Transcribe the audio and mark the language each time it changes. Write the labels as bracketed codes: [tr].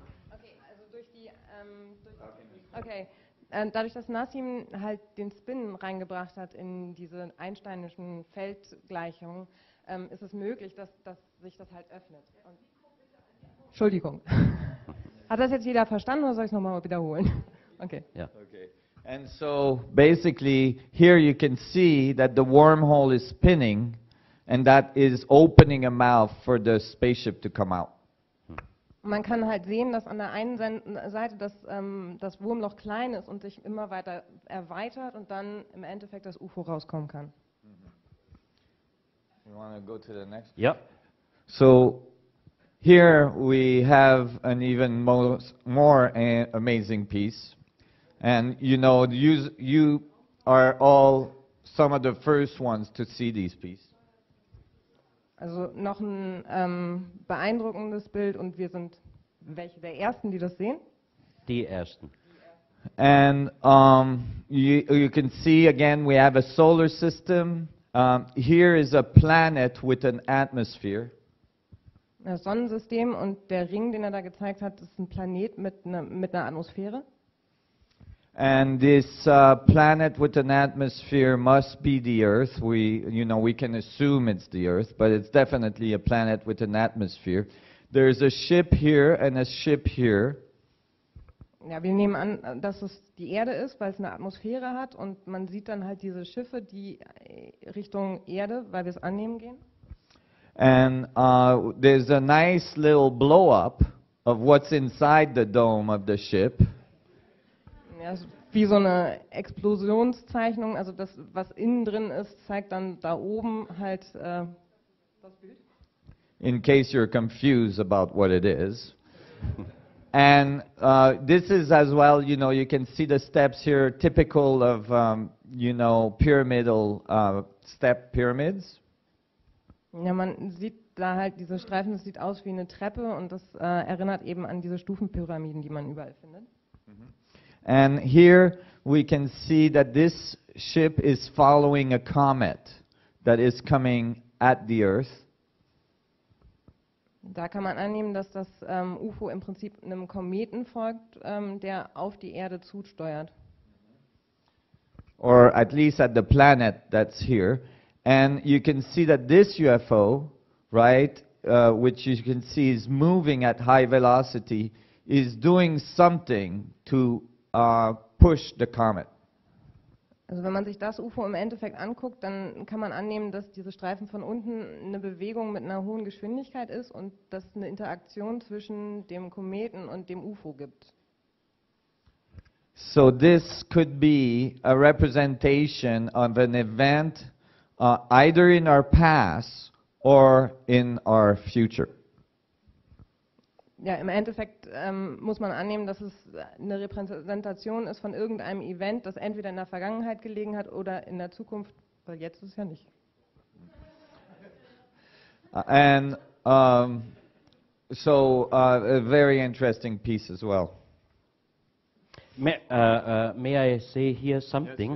[de] Okay, also durch die, okay, dadurch, dass Nassim halt den Spin reingebracht hat in diese einsteinischen Feldgleichungen, ist es möglich, dass sich das halt öffnet. Und Entschuldigung. Hat das jetzt jeder verstanden oder soll ich es nochmal wiederholen? Okay. Ja. Okay. [en] And so basically here you can see that the wormhole is spinning and that is opening a mouth for the spaceship to come out. [de] Und man kann halt sehen, dass an der einen Seite das Wurmloch klein ist und sich immer weiter erweitert und dann im Endeffekt das UFO rauskommen kann. [en] You want to go to the next? [de] Ja. [en] So here we have an even more amazing piece. And you know, you are all some of the first ones to see these pieces. [de] Also noch ein beeindruckendes Bild und wir sind welche der Ersten, die das sehen. Die ersten. [en] And you can see again we have a solar system. Here is a planet with an atmosphere. [de] Das Sonnensystem und der Ring, den er da gezeigt hat, ist ein Planet mit einer Atmosphäre. [en] And this planet with an atmosphere must be the Earth. We can assume it's the Earth, but it's definitely a planet with an atmosphere. There's a ship here and a ship here. [de] Ja, wir nehmen an, dass es die Erde ist, weil es eine Atmosphäre hat und man sieht dann halt diese Schiffe, die Richtung Erde, weil wir es annehmen, gehen. [en] And there's a nice little blow-up of what's inside the dome of the ship. [de] Ja, ist wie so eine Explosionszeichnung, also das, was innen drin ist, zeigt dann da oben halt das Bild. [en] In case you're confused about what it is. And this is as well, you can see the steps here, typical of, pyramidal step pyramids. [de] Ja, man sieht da halt diese Streifen, das sieht aus wie eine Treppe und das erinnert eben an diese Stufenpyramiden, die man überall findet. [en] And here we can see that this ship is following a comet that is coming at the Earth. [de] Da kann man annehmen, dass das UFO im Prinzip einem Kometen folgt, der auf die Erde zusteuert. [en] Or at least at the planet that's here. And you can see that this UFO, right, which you can see is moving at high velocity, is doing something to push the comet. [de] Also wenn man sich das UFO im Endeffekt anguckt, dann kann man annehmen, dass diese Streifen von unten eine Bewegung mit einer hohen Geschwindigkeit ist und dass es eine Interaktion zwischen dem Kometen und dem UFO gibt. [en] So this could be a representation of an event either in our past or in our future. [de] Ja, im Endeffekt muss man annehmen, dass es eine Repräsentation ist von irgendeinem Event, das entweder in der Vergangenheit gelegen hat oder in der Zukunft, weil jetzt ist es ja nicht. [en] And so a very interesting piece as well. May I say here something?